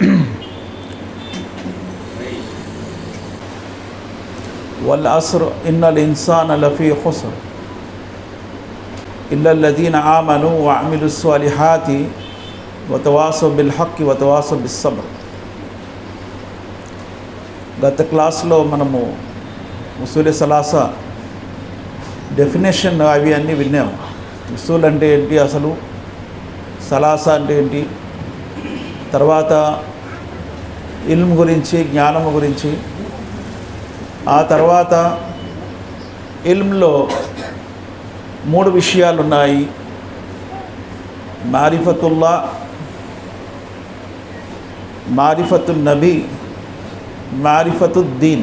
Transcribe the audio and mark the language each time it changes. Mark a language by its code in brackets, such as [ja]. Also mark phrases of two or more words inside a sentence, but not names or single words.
[ar] والعصر إن الإنسان لفي خسر إلا الذين آمنوا وعملوا الصالحات وتواصوا بالحق وتواصوا بالصبر. [te] గత క్లాస్లో మనము ఉసూల్ సలాసా డెఫినేషన్ అవి అన్నీ విన్నాము. ఉసూల్ అంటే ఏంటి, అసలు సలాసా అంటే ఏంటి, తర్వాత ఇల్మ్ గురించి, జ్ఞానము గురించి, ఆ తర్వాత ఇల్మ్లో మూడు విషయాలు ఉన్నాయి: మారిఫతుల్లా, మారిఫతున్ నబీ, మారిఫతుద్దీన్.